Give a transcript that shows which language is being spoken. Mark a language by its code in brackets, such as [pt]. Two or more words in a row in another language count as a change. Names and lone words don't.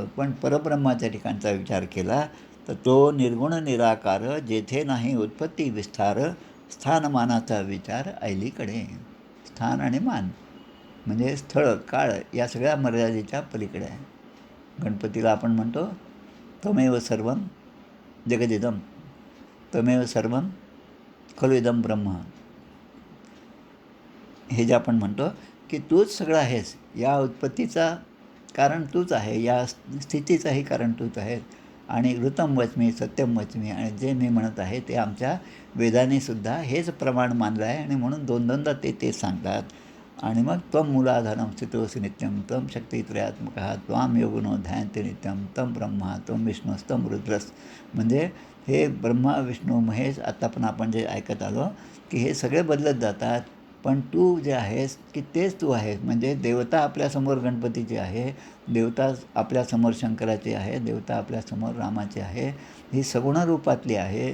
[mr] पण परब्रह्माच्या ठिकाणचा विचार केला तर तो निर्गुण निराकार, जेथे नाही उत्पत्ती विस्तार, स्थानमानाचा विचार ऐलीकडे. स्थान आणि मान म्हणजे स्थळ, काळ या सगळ्या मर्यादेच्या पलीकडे आहे. गणपतीला आपण म्हणतो [sa] त्वमेव सर्वं जगदिदं, त्वमेव सर्वं खलु इदं ब्रह्म. [mr] हे जे आपण म्हणतो की तूच सगळं आहेस, या उत्पत्तीचा कारण तूच आहे, या स्थितीचाही कारण तूच आहेस. आणि [sa] ऋतम वच्मी सत्यम वच्मी, [mr] आणि जे मी म्हणत आहे ते आमच्या वेदाने सुद्धा हेच प्रमाण मानलं आहे. आणि म्हणून दोनदा ते सांगतात. आणि मग [sa] त्वं मूलाधारं स्थितोऽसि नित्यं, त्वं शक्तित्रयात्मकः, त्वां योगिनो ध्यायन्ते नित्यं, तं ब्रह्मा त्वं विष्णुस्तं रुद्रस्. [mr] म्हणजे हे ब्रह्मा, विष्णू, महेश आता पण आपण जे ऐकत आलो की हे सगळे बदलत जातात. पण तू जे आहेस की तेच तू आहेस. म्हणजे देवता आपल्यासमोर गणपतीची आहे, देवता आपल्यासमोर शंकराची आहे, देवता आपल्यासमोर रामाची आहे, ही सगुण रूपातली आहे.